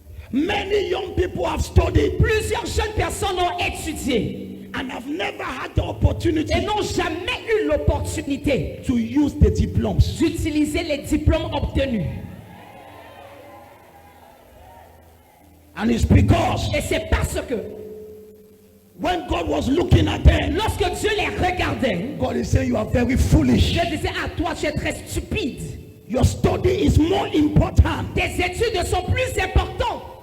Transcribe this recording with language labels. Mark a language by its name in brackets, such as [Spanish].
[English] Many young people have studied. [French] Plusieurs jeunes personnes ont étudié. [English] And have never had the opportunity. [French] Et n'ont jamais eu l'opportunité. [English] To use the diplomas. [French] D'utiliser les diplômes obtenus. [English] And it's because. [French] Et c'est parce que. [English] When God was looking at them. [French] Lorsque Dieu les regardait. [English] God is saying you are very foolish. [French] Dieu disait à toi tu es très stupide. [English] Your study is more important. [French] Tes études sont plus importantes.